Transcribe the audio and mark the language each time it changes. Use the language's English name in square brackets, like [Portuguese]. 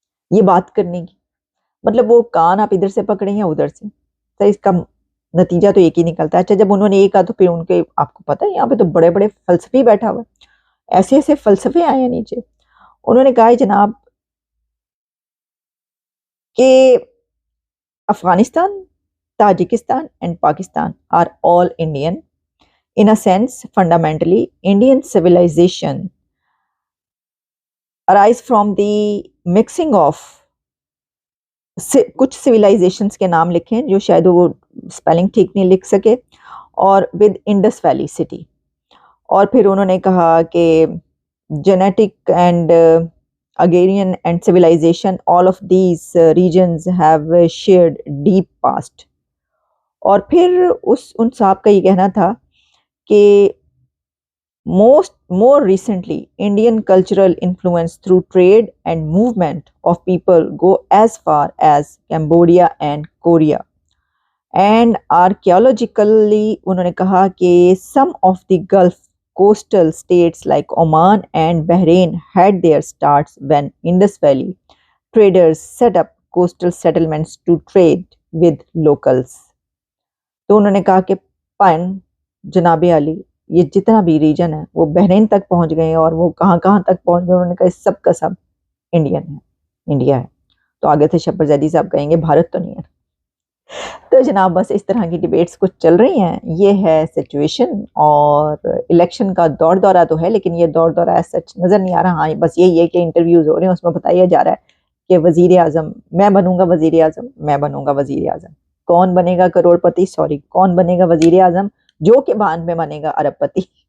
[Urdu] یہ بات کرنے کی؟ مطلب وہ کان آپ ادھر سے پکڑیں یا ادھر سے، تو اس کا نتیجہ تو ایک ہی نکلتا ہے۔ اچھا جب انہوں نے یہ کہا تو پھر ان کے، آپ کو پتہ ہے یہاں پہ تو بڑے بڑے فلسفی بیٹھا ہوا ہے، ایسے ایسے فلسفے آئے ہیں نیچے۔ انہوں نے کہا جناب کہ Afghanistan, Tajikistan and Pakistan [English] Are all Indian in a sense. Fundamentally Indian civilization arise from the mixing of [Urdu] کچھ [English] civilizations [Urdu] کے نام لکھیں جو شاید وہ [English] spelling [Urdu] ٹھیک نہیں لکھ سکے، اور [English] with Indus Valley city، [Urdu] اور پھر انہوں نے کہا کہ [English] genetic and agrarian and civilization, all of these regions have shared deep past. [Urdu] اور پھر ان صاحب کا یہ کہنا تھا کہ [English] more recently Indian cultural influence through trade and movement of people go as far as Cambodia and Korea. And archaeologically [Urdu] انہوں نے کہا کہ [English] some of the Gulf coastal states like Oman and Bahrain had their starts when Indus Valley traders set up coastal settlements to trade with locals. [Urdu] تو انہوں نے کہا کہ pine جناب علی یہ جتنا بھی ریجن ہے وہ بحرین تک پہنچ گئے، اور وہ کہاں کہاں تک پہنچ گئے، انہوں نے کہا سب کا سب انڈین ہے، انڈیا ہے۔ تو آگے سے شبر زیدی صاحب کہیں گے بھارت تو نہیں ہے۔ تو جناب بس اس طرح کی ڈیبیٹس کچھ چل رہی ہیں، یہ ہے سچویشن، اور الیکشن کا دور دورہ تو ہے، لیکن یہ دور دورہ ایز سچ نظر نہیں آ رہا۔ ہاں بس یہی ہے کہ انٹرویوز ہو رہے ہیں، اس میں بتایا جا رہا ہے کہ وزیر اعظم میں بنوں گا، وزیر اعظم میں بنوں گا، وزیر اعظم کون بنے گا کروڑ پتی، سوری کون بنے گا وزیر اعظم جو کہ بعد میں بنے گا ارب پتی،